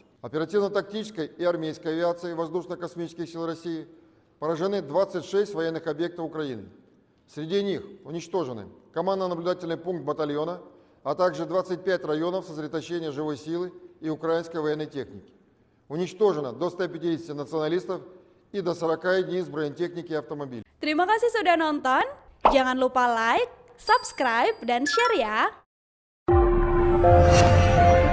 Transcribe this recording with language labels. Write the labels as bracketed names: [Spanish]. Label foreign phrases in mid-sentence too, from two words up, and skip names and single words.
[Russian] Оперативно-тактической и армейской авиации Воздушно-космических сил России поражены 26 военных объектов Украины. Среди них уничтожены командно-наблюдательный пункт батальона, а также 25 районов сосредоточения живой силы и украинской военной техники. Уничтожено до 150 националистов и до 40 единиц бронетехники и автомобилей. [Indonesian] Terima kasih sudah nonton. Jangan lupa [English] like, subscribe, [Indonesian] dan share ya.